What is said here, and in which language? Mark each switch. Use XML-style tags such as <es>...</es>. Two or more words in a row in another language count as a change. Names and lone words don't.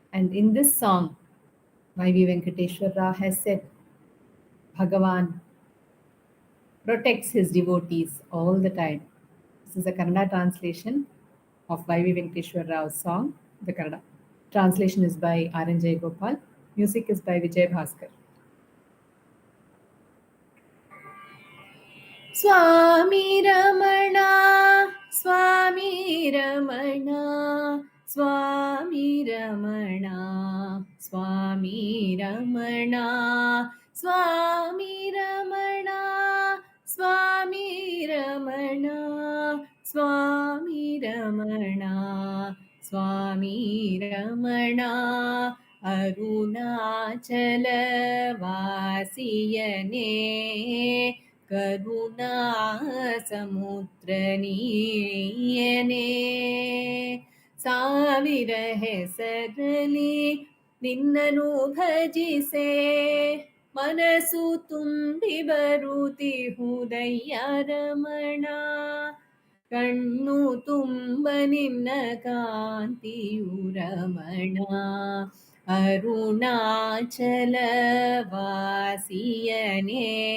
<en>And in this song, Vaibhavji Venkateshwara has said, Bhagavan protects his devotees all the time. This is a Kannada translation of Vaibhavji Venkateshwara Rao's song. The Kannada translation is by R.N. Jayagopal. Music is by Vijay Bhaskar.</en> <kn>Swami Ramana, Swami Ramana, Swami Ramana, Swami Ramana, Swami Ramana, Swami Ramana, Swami Ramana, Swami Ramana, ಅರುಣಾಚಲ ವಾಸಿಯನೇ, ಕರುಣಾ ಸಮುದ್ರ ನೀಯನೇ ಸಾವಿರ ಹೆಸರಲಿ ನಿನ್ನನು ಭಜಿಸೆ ಮನಸ್ಸು ತುಂಬಿ ಬರುತ್ತಿಹುದಯ್ಯ ರಮಣ ಕಣ್ಣು ತುಂಬ ನಿನ್ನ ಕಾಂತಿಯು ರಮಣ ಅರುಣಾಚಲ ವಾಸಿಯನೇ</kn>